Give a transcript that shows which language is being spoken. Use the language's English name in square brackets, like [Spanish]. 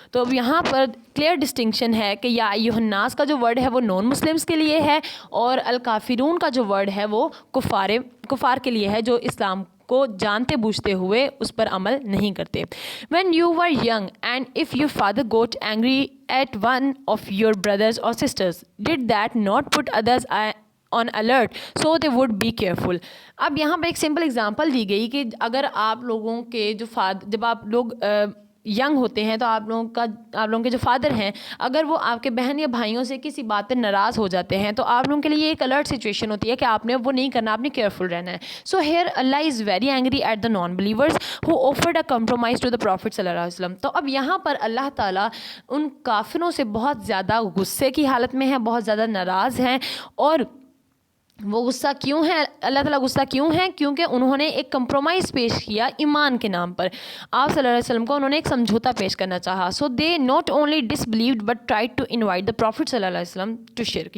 [Urdu] تو اب یہاں پر کلیئر ڈسٹنکشن ہے کہ یا ایھا الناس کا جو ورڈ ہے وہ نان مسلمس کے لیے ہے، اور الکافرون کا جو ورڈ ہے وہ کفار کے لیے ہے جو اسلام کو جانتے بوجھتے ہوئے اس پر عمل نہیں کرتے. [English] When you were young and if your father got angry at one of your brothers or sisters, did that not put others on alert so they would be careful. [Urdu] اب یہاں پہ ایک سمپل اگزامپل دی گئی کہ اگر آپ لوگوں کے جو جب آپ لوگ ینگ ہوتے ہیں تو آپ لوگوں کے جو فادر ہیں اگر وہ آپ کے بہن یا بھائیوں سے کسی بات پہ ناراض ہو جاتے ہیں تو آپ لوگوں کے لیے ایک الرٹ سچویشن ہوتی ہے کہ آپ نے وہ نہیں کرنا, آپ نے کیئرفل رہنا ہے. [English] So here اللہ is very angry at the non believers who offered a compromise to the prophet صلی اللہ علیہ وسلم. [Urdu] تو اب یہاں پر اللہ تعالیٰ ان کافروں سے بہت زیادہ غصے کی حالت میں ہیں, بہت زیادہ ناراض ہیں. اور وہ غصہ کیوں ہے, اللہ تعالیٰ غصہ کیوں ہے؟ کیونکہ انہوں نے ایک کمپرومائز پیش کیا ایمان کے نام پر. آپ صلی اللہ علیہ وسلم کو انہوں نے ایک سمجھوتا پیش کرنا چاہا. [English] So they not only dish believed but try to invite the profit صلی اللہ علیہ وسلم to شرک.